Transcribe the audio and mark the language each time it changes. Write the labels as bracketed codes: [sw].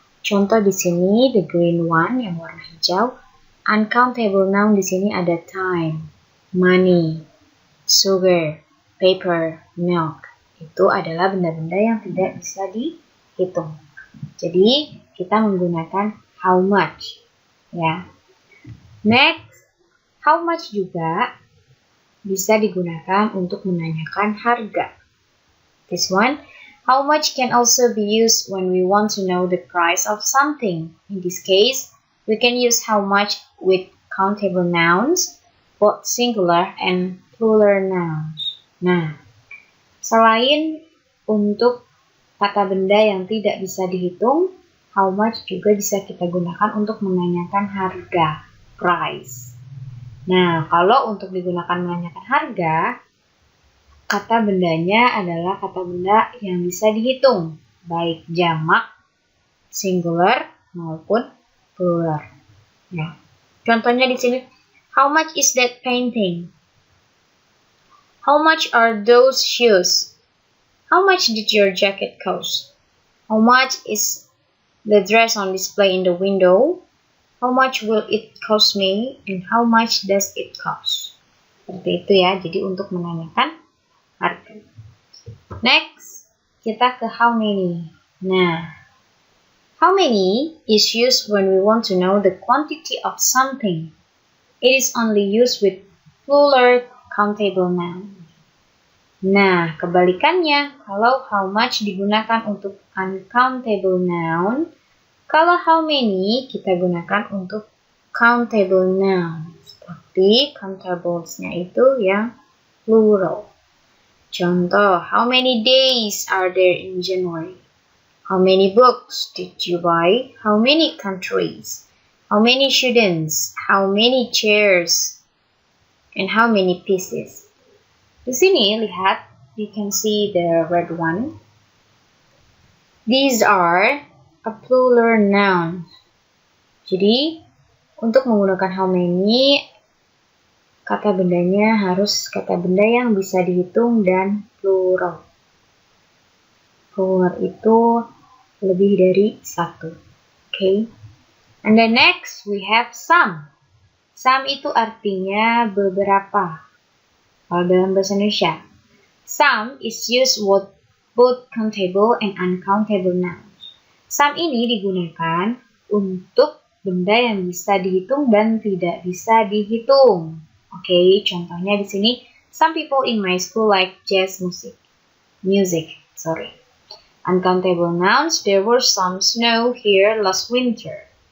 [id] Contoh di sini, [en] the green one [id] yang warna hijau, [en] uncountable noun [id] di sini ada [en] time, money, sugar, paper, milk. [id] Itu adalah benda-benda yang tidak bisa dihitung. Jadi, kita menggunakan how much, ya. Next, how much juga bisa digunakan untuk menanyakan harga. [en] This one, how much can also be used when we want to know the price of something. In this case, we can use how much with countable nouns, both singular and plural nouns. [id] Nah, selain untuk kata benda yang tidak bisa dihitung, how much juga bisa kita gunakan untuk menanyakan harga, price. Nah, kalau untuk digunakan menanyakan harga, kata bendanya adalah kata benda yang bisa dihitung, baik jamak, singular, maupun plural. Ya. Contohnya di sini, [en] how much is that painting? How much are those shoes? How much did your jacket cost? How much is the dress on display in the window? How much will it cost me? And how much does it cost? [id] Seperti itu ya, jadi untuk menanyakan harga. [en] Next, [id] kita ke how many. [en] Nah, how many is used when we want to know the quantity of something. It is only used with plural countable noun. [id] Nah, kebalikannya, kalau how much digunakan untuk uncountable noun, kalau how many kita gunakan untuk countable noun. Tapi countables-nya itu yang plural. [en] Contoh, how many days are there in January? How many books did you buy? How many countries? How many students? How many chairs? And how many pieces? [id] Di sini, lihat, [en] you can see the red one. These are a plural noun. [id] Jadi, untuk menggunakan how many, kata bendanya harus kata benda yang bisa dihitung dan plural. Plural itu lebih dari satu. [en] Okay. And then next we have some. Some [id] itu artinya beberapa. Kalau dalam bahasa Indonesia, [en] some is used with both countable and uncountable nouns. [id] Some ini digunakan untuk benda yang bisa dihitung dan tidak bisa dihitung. Oke, contohnya di sini, [en] some people in my school like jazz music. Uncountable nouns, there was some snow here last winter.